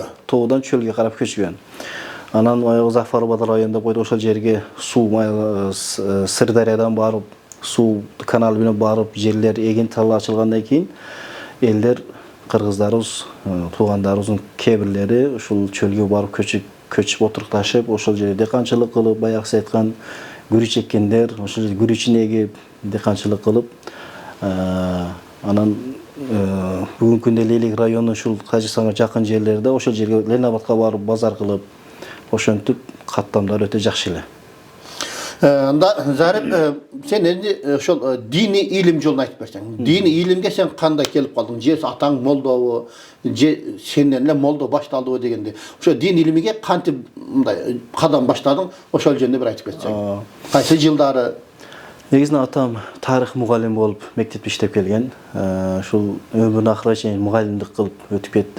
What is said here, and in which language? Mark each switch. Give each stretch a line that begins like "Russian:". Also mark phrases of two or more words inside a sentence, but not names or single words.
Kyrgyz: Тоодон чөлгө карап көчкөн. Анан баягы Зафарбад районунда койду, ошол жерге суу Сырдариядан барып, суу канал менен барып, жерлер эгин тала ачылгандан кийин элдер кыргыздарыбыз, туугандарыбыздын кээ бирлери ушул чөлгө барып көчүп отурукташып, ошол жерде деканчылык кылып, баягы сиз айткан күрүч эккендер, ошол жерде күрүчүн эгип, деканчылык кылып, анан бүгүнкү күндө Leylek районунун ушул Тажикстанга жакын жерлерде ошол жерге Ленабадка барып базар кылып, ошентип каттамдар өтө жакшы эле. Анда Зарип, сен энди ошол дини илим жолун айтып берсең. Дини илимге сен кандай келип калдың? Же атаң молдобу, же сенден эле молдо башталдыбы дегенде. Ошо dini илимге кантип мындай кадам баштадың? Ошол жөнүндө бир айтып кетсең. Кайсы жылдары? Негизинен атам тарых мугалим болуп мектепте иштеп келген. Ушул өмүрүнүн акырына чейин мугалимдик кылып өтүп кетти.